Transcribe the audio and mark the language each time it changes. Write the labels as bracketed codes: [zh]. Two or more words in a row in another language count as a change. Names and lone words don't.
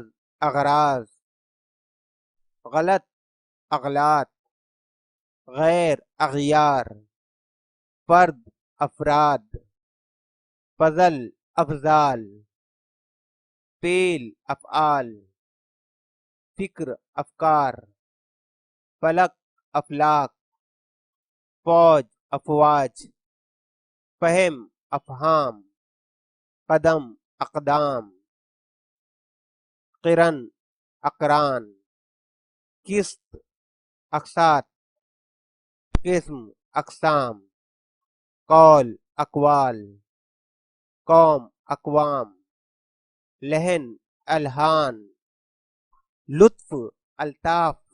[ur] اغراض، غلط اغلاط، غیر اغیار، فرد افراد، فضل افضال، فعل افعال، فکر افکار، فلک افلاک، فوج افواج، فہم افہام، قدم اقدام، قرن اقران، قسط اقساط، قسم اقسام، قول اقوال، قوم اقوام، لحن الحان، لطف الطاف،